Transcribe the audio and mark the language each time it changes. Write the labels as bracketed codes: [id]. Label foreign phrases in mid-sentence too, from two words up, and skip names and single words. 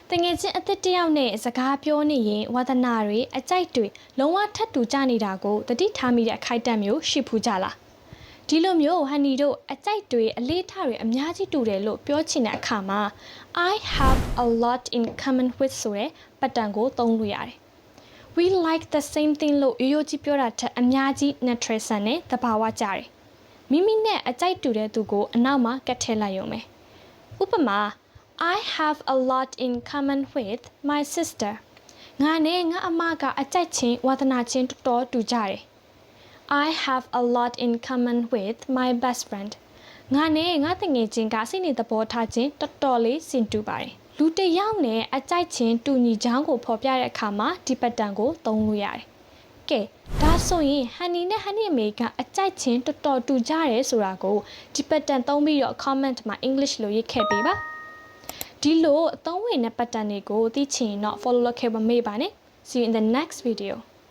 [my] တငယ်ချင်းအသစ်တယောက်နဲ့စကားပြောနေရင်ဝါသနာတွေအကြိုက်တွေလုံးဝထပ်တူကြနေတာကိုတတိထားမိ တဲ့အခိုက်အတန့်မျိုးရှိဖူးကြလားဒီလိုမျိုးဟန်နီတို့အကြိုက်တွေအလေးထားတွေအများကြီးတူတယ်လို့ပြောချင်တဲ့အခါမှာ [en] I have a lot in common with [my] ဆိုတဲ့ပတ်တန်ကိုသုံးလို့ရတယ် [en] We like the same thing [my] လို့ရိုးရိုးကြီးပြောတာထက်အများကြီး natural ဆန်နဲ့သဘာဝကျတယ်မိမိနဲ့အကြိုက်တူတဲ့သူကိုအနောက်မှာကတ်ထည့်လိုက်ရုံပဲဥပမာ [en] I have a lot in common with my sister. [my] ငါနဲ့ငါအမကအကြိုက်ချင်းဝါသနာချင်းတော်တော်တူကြတယ် [en] I have a lot in common with my best friend. [my] ငါနဲ့ငါတငယ်ချင်းကစိတ်နေသဘောထားချင်းတော်တော်လေးစင်တူပါတယ်လူတစ်ယောက်နဲ့အကြိုက်ချင်းတူညီချောင်းကိုဖော်ပြတဲ့အခါမှာဒီပတ်တန်ကိုသုံးလို့ရတယ်ကဲဒါဆိုရင်ဟန်နီနဲ့ဟန်နီအမေကအကြိုက်ချင်းတော်တော်တူကြတယ်ဆိုတာကိုဒီပတ်တန်သုံးပြီးတော့ comment မှာ English လို့ရေးခဲ့ပေးပါဒီလိုအသုံးဝင်တဲ့ပတ်တန်တွေကိုသိချင်ရင်တော့ follow လုပ်ခဲ့ပါမေ့ပါနဲ့ [en] See you in the next video